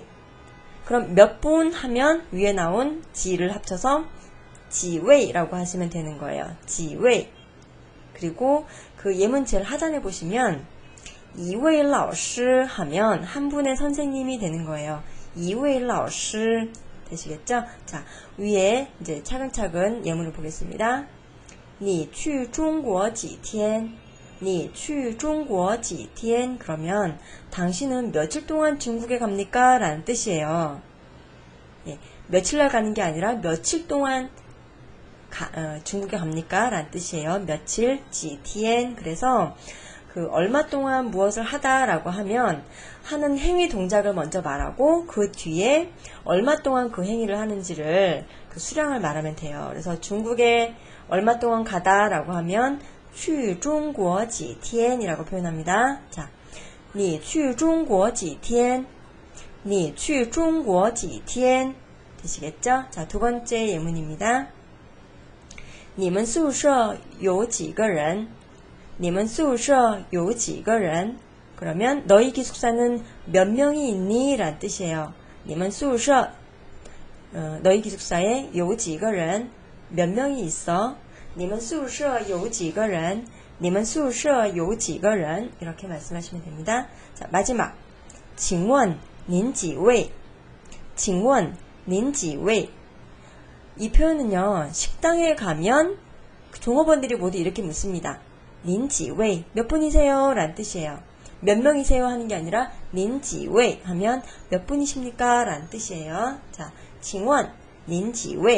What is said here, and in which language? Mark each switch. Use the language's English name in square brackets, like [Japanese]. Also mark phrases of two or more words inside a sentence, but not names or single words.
[Korean] 그럼 몇 분 하면 위에 나온 지를 합쳐서 지웨이라고 하시면 되는 거예요. 지웨이. 그리고 그 예문체를 하단에 보시면 [Chinese] 一位老师 [Korean] 하면 한 분의 선생님이 되는 거예요. [Chinese] 一位老师 [Korean] 되시겠죠? 자, 위에 이제 차근차근 예문을 보겠습니다. [Chinese] 你去中国几天? 你去中国几天? [Korean] 그러면 당신은 며칠 동안 중국에 갑니까? 라는 뜻이에요. 예, 며칠날 가는 게 아니라 며칠 동안 중국에 갑니까? 라는 뜻이에요. 며칠, 지티엔. 그래서 얼마 동안 무엇을 하다 라고 하면 하는 행위 동작을 먼저 말하고 그 뒤에 얼마 동안 그 행위를 하는지를 그 수량을 말하면 돼요. 그래서 중국에 얼마 동안 가다 라고 하면 [Chinese] 去中国几天 [Korean] 이라고 표현합니다. 자, [Chinese] 你去中国几天? 你去中国几天? [Korean] 되시겠죠? 자, 두 번째 예문입니다. [Chinese] 你们宿舍有几个人? 你们宿舍有几个人? [Korean] 그러면 너희 기숙사는 몇 명이 있니? 라는 뜻이에요. [Chinese] 你们宿舍 [Korean] 너희 기숙사에 [Chinese] 有几个人? [Korean] 몇 명이 있어? [Chinese] 你们宿舍有几个人? 你们宿舍有几个人? [Korean] 이렇게 말씀하시면 됩니다. 자, 마지막 [Chinese] 请问您几位? 请问您几位? [Korean] 이 표현은요, 식당에 가면 종업원들이 모두 이렇게 묻습니다. [Chinese] 您几位, [Korean] 몇 분이세요? 라는 뜻이에요. 몇 명이세요? 하는 게 아니라 [Chinese] 您几位 [Korean] 하면 몇 분이십니까? 라는 뜻이에요. 자, [Chinese] 请问，您几位.